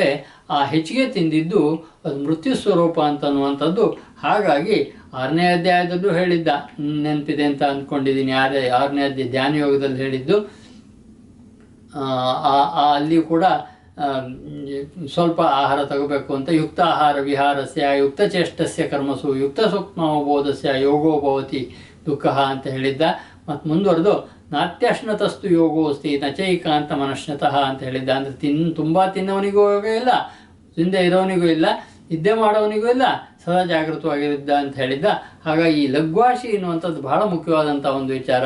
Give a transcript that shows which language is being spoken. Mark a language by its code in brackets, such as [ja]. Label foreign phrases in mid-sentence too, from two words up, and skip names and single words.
[kn] ಆ ಹೆಚ್ಚಿಗೆ ತಿಂದಿದ್ದು ಅದು ಮೃತ್ಯು ಸ್ವರೂಪ ಅಂತನ್ನುವಂಥದ್ದು. ಹಾಗಾಗಿ 6ನೇ ಅಧ್ಯಾಯದಲ್ಲೂ ಹೇಳಿದ್ದ, ನೆನಪಿದೆ ಅಂತ ಅಂದ್ಕೊಂಡಿದ್ದೀನಿ, 6ನೇ ಅಧ್ಯಾಯ ಧ್ಯಾನ ಯೋಗದಲ್ಲಿ ಹೇಳಿದ್ದು. ಅಲ್ಲಿ ಕೂಡ ಸ್ವಲ್ಪ ಆಹಾರ ತಗೋಬೇಕು ಅಂತ, [sa] ಯುಕ್ತ ಆಹಾರ ವಿಹಾರಸ್ಯ ಯುಕ್ತ ಚೇಷ್ಟಸ್ಯ ಕರ್ಮಸು ಯುಕ್ತ ಸೂಕ್ಷ್ಮಬೋಧಸ್ಯ ಯೋಗೋ ಭವತಿ ದುಃಖ [kn] ಅಂತ ಹೇಳಿದ್ದ. ಮತ್ತು ಮುಂದುವರೆದು [sa] ನಾತ್ಯಶ್ನತಸ್ತು ಯೋಗೋ ಅಸ್ತಿ ನಚೈಕಾಂತ ಮನಶ್ನತಃ [kn] ಅಂತ ಹೇಳಿದ್ದ. ಅಂದರೆ ತುಂಬ ತಿನ್ನೋನಿಗೂ ಯೋಗ ಇಲ್ಲ, ತಿಂದೆ ಇರೋನಿಗೂ ಇಲ್ಲ, ನಿದ್ದೆ ಮಾಡೋನಿಗೂ ಇಲ್ಲ, ಸದಾ ಜಾಗೃತವಾಗಿದ್ದ ಅಂತ ಹೇಳಿದ್ದ. ಹಾಗಾಗಿ ಈ ಲಘ್ವಾಸಿ ಎನ್ನುವಂಥದ್ದು ಬಹಳ ಮುಖ್ಯವಾದಂಥ ಒಂದು ವಿಚಾರ.